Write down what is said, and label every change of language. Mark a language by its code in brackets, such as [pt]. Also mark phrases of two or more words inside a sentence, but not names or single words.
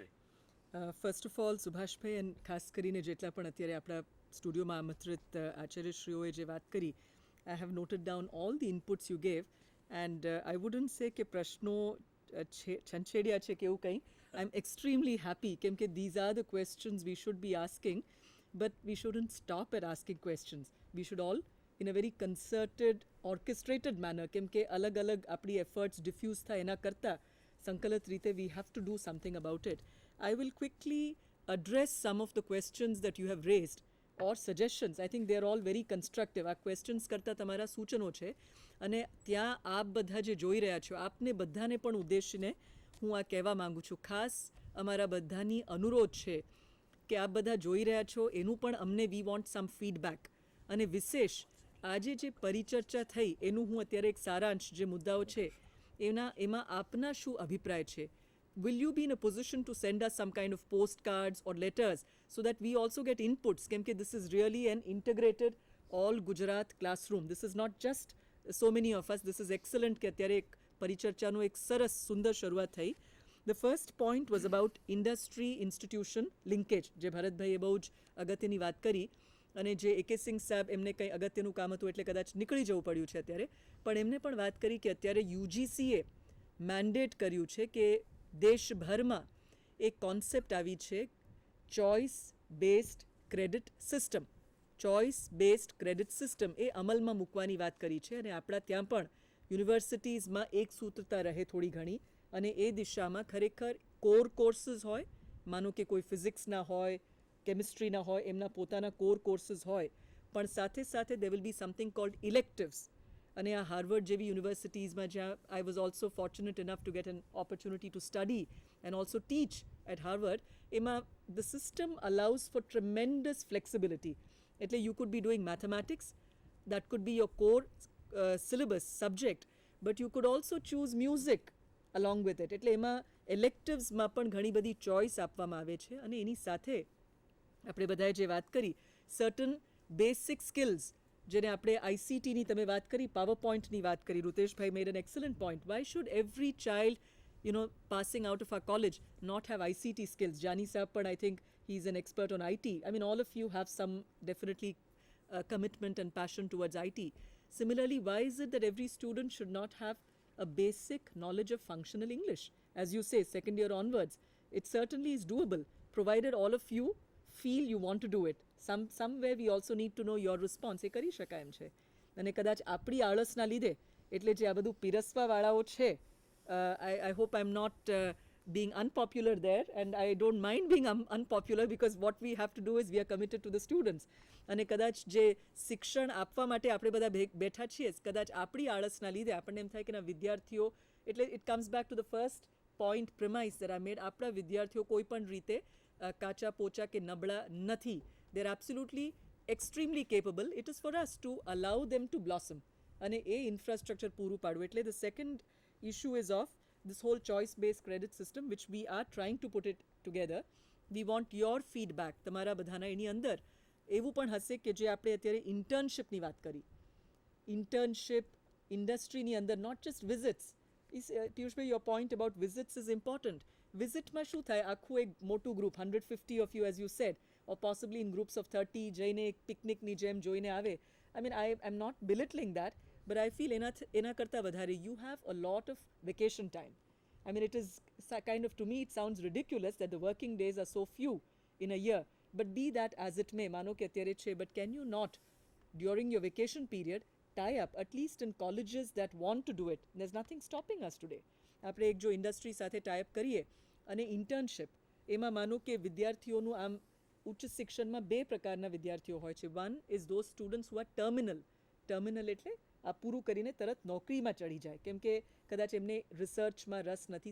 [en] First of all [gu] સુભાષભાઈ અને ખાસ કરીને જેટલા પણ અત્યારે આપણા સ્ટુડિયોમાં આમંત્રિત આચાર્યશ્રીઓએ જે વાત કરી, [en] I have noted down all the inputs you gave and I wouldn't say [gu] કે પ્રશ્નો છંછેડ્યા છે કે એવું કંઈ. [en] I am extremely happy [gu] કેમ કે [en] these are the questions we should be asking, but we shouldn't stop at asking questions. We should all, in a very concerted, orchestrated manner, [gu] કેમ કે અલગ અલગ આપણી [en] efforts diffuse [gu] થાય એના કરતાં સંકલિત રીતે [en] we have to do something about it. I will quickly address some of the questions that you have raised or suggestions. I think they are all very constructive. [gu] આ questions કરતાં તમારા સૂચનો છે અને ત્યાં આપ બધા જે જોઈ રહ્યા છો, આપને બધાને પણ ઉદ્દેશીને હું આ કહેવા માંગુ છું. ખાસ અમારા બધાની અનુરોધ છે કે આપ બધા જોઈ રહ્યા છો એનું પણ અમને [en] we want some feedback. [gu] અને વિશેષ આજે જે પરિચર્ચા થઈ એનું હું અત્યારે એક સારાંશ જે મુદ્દાઓ છે એમાં આપના શું અભિપ્રાય છે? [en] Will you be in a position to send us some kind of postcards or letters so that we also get inputs? [gu] કેમ કે [en] this is really an integrated all Gujarat classroom. This is not just so many of us. This is excellent [gu] કે અત્યારે એક પરિચર્ચાનું એક સરસ સુંદર શરૂઆત થઈ. [en] The first point was about industry institution linkage, [gu] જે ભરતભાઈએ બહુ જ અગત્યની વાત કરી અને જે AK સિંહ સાહેબ એમને કંઈ અગત્યનું કામ હતું એટલે કદાચ નીકળી જવું પડ્યું છે અત્યારે, પણ એમને પણ વાત કરી કે અત્યારે UGCએ મેન્ડેટ કર્યું છે કે દેશભરમાં એક કોન્સેપ્ટ આવી છે [en] choice based credit system. choice based credit system [gu] એ અમલમાં મૂકવાની વાત કરી છે અને આપણા ત્યાં પણ યુનિવર્સિટીઝમાં એક સૂત્રતા રહે થોડી ઘણી અને એ દિશામાં ખરેખર [en] core courses [gu] હોય, માનો કે કોઈ ફિઝિક્સના હોય, કેમિસ્ટ્રીના હોય, એમના પોતાના [en] core courses [gu] હોય, પણ સાથે સાથે [en] there will be something called electives. [gu] અને આ હાર્વર્ડ જેવી યુનિવર્સિટીઝમાં જ્યાં [en] I was also fortunate enough to get an opportunity to study and also teach at Harvard, એમાં the system allows for tremendous flexibility. એટલે you could be doing mathematics, that could be your core syllabus subject, but you could also choose music along with it. [gu] એટલે એમાં electivesમાં પણ ઘણી બધી ચોઇસ આપવામાં આવે છે અને એની સાથે આપણે બધાએ જે વાત કરી [en] certain basic skills [gu] જેને આપણે ICTની તમે વાત કરી, પાવર પોઈન્ટની વાત કરી, રૂતેશભાઈ [en] made an excellent point. why should every child passing out of our college not have ICT skills? Jani sahab પણ I think he is an expert on IT. I mean all of you have some definitely commitment and passion towards IT. Similarly, why is it that every student should not have a basic knowledge of functional English? As you say, second year onwards, it certainly is doable, provided all of you feel you want to do it. Somewhere we also need to know your response. [gu] એ કરી શકાય એમ છે. અને કદાચ આપણી આળસના લીધે એટલે જે આ બધું પીરસવાવાળાઓ છે, [en] I hope I'm not being unpopular there, and I don't mind being unpopular because what we have to do is we are committed to the students. [gu] અને કદાચ જે શિક્ષણ આપવા માટે આપણે બધા બેઠા છીએ, કદાચ આપણી આળસના લીધે આપણને એમ થાય કે ના વિદ્યાર્થીઓ, એટલે [en] it comes back to the first point premise that I made, [gu] આપણા વિદ્યાર્થીઓ કોઈ પણ રીતે કાચા પોચા કે નબળા નથી. [en] they are absolutely extremely capable. It is for us to allow them to blossom [gu] અને એ ઇન્ફ્રાસ્ટ્રક્ચર પૂરું પાડવું. [en] એટલે the second issue is of this whole choice-based credit system, which we are trying to put it together. We want your feedback. [gu] તમારા બધાના એની અંદર એવું પણ હશે કે જે આપણે અત્યારે ઇન્ટર્નશિપની વાત કરી, ઇન્ટર્નશિપ ઇન્ડસ્ટ્રીની અંદર, [en] not just visits. પિયુષભાઈ, your point about visits is important. [gu] વિઝિટમાં શું થાય, આખું એક મોટું ગ્રુપ [en] 150 of you as you said, or possibly in groups of 30 [gu] જઈને એક પિકનિકની જેમ જોઈને આવે. [en] I mean, I am not belittling that, but I feel [gu] એના કરતાં વધારે [en] you have a lot of vacation time. I mean, it is kind of, to me it sounds ridiculous that the working days are so few in a year, but be that as it may, [gu] માનો કે અત્યારે છે, [en] but can you not during your vacation period tie up at least in colleges that want to do it? There's nothing stopping us today. [gu] આપણે એક જો ઇન્ડસ્ટ્રી સાથે ટાઈપ કરીએ અને ઇન્ટર્નશિપ, એમાં માનો કે વિદ્યાર્થીઓનું આમ ઉચ્ચ શિક્ષણમાં બે પ્રકારના વિદ્યાર્થીઓ હોય છે. [en] One is those students who are terminal [gu] એટલે આ પૂરું કરીને તરત નોકરીમાં ચડી જાય કેમ કે કદાચ એમને રિસર્ચમાં રસ નથી.